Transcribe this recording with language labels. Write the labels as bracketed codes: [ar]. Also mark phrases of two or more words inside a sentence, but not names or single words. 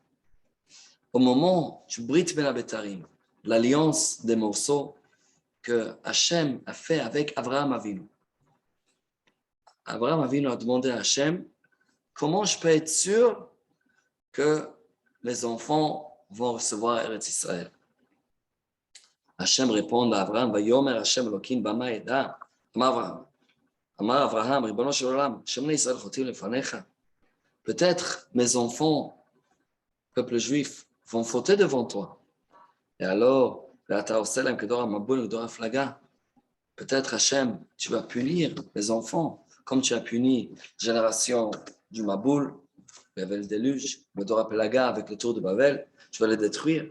[fr] Au moment du Brit Ben Abetarim, l'alliance des morceaux que Hashem a fait avec Avraham Avinu. Avraham Avinu a demandé à Hashem, comment je peux être sûr que les enfants vont recevoir Eretz Israël? [he] Hashem [fr] répond à [he] Avraham, ויאמר השם אלוקים במה אדע, אמר אברהם, רבונו של עולם, שמא בני ישראל חוטאים לפניך. [fr] Peut-être mes enfants, peuple juif, vont fauter devant toi. Et alors, peut-être Hachem, tu vas punir les enfants, comme tu as puni la génération du Maboul, il y avait le déluge, le Dora Pelaga avec le tour de Babel, tu vas les détruire.